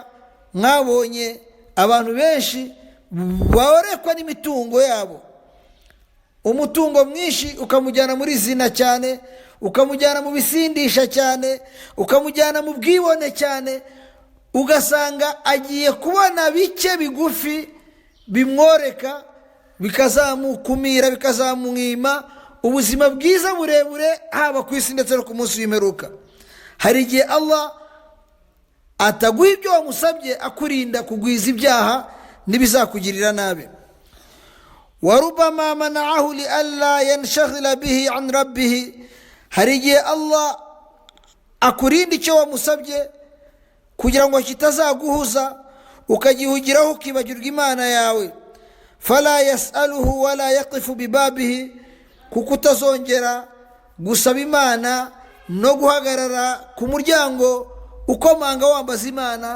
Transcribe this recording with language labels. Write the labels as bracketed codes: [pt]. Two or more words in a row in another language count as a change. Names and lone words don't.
[rw] Mwabonye abantu benshi baorekwa n'imitungo yabo, umutungo mwinshi ukamujyana muri zina cyane, ukamujyana mu bisindisha cyane, ukamujyana mu bwibone cyane, ugasanga agiye kubona bike bigufi bimworeka, bikazamukumira, bikazamwima ubuzima bwiza burebure, haba ku isi ndetse no ku munsi w'imperuka. Hari igihe Allah ataguha ibyo wamusabye akurinda kugwiza ibyaha n'ibizakugirira nabi. [ar] وربما منعه لئلا ينشغل به عن ربه, [rw] hari igihe Allah akurinda icyo wamusabye kugira ngo kitazaguhuza ukagihugiraho ukibagirwa Imana yawe. [ar] فلا يسأله ولا يقف ببابه, [rw] kuko utazongera gusaba Imana no guhagarara ku muryango ukomanga wambaza Imana.